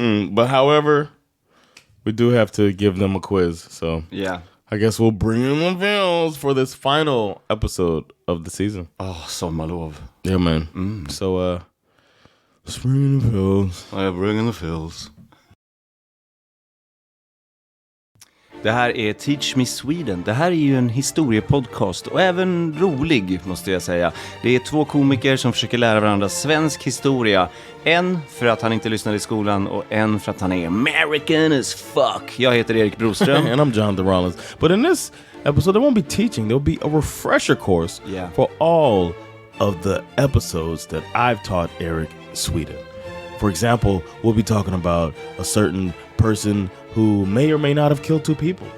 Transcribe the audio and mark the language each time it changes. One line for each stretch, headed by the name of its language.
English: But however, we do have to give them a quiz. So I guess we'll bring in the fills for this final episode of the season.
Swedish: Sommarlov.
English: Yeah, man. So, let's bring in the fills. I bring in the fills.
Swedish: Det här är Teach Me Sweden. Det här är ju en historiepodcast och även rolig måste jag säga. Det är 2 komiker som försöker lära varandra svensk historia. En för att han inte lyssnade i skolan och en för att han är
English: American as fuck.
Swedish: Jag heter Erik Broström.
English: And I'm Jonathan Rollins. But in this episode there won't be teaching. There'll be a refresher course for all of the episodes that I've taught Erik Sweden. For example, we'll be talking about a certain person who may or may not have killed 2 people.